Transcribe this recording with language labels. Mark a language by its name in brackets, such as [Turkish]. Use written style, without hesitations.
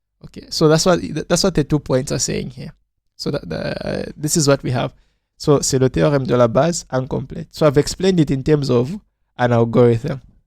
[English] Okay, so that's what the 2 points are saying here. So that this is what we have. [French] So c'est le théorème de la base incomplète. [English] So I've explained it in terms of an algorithm.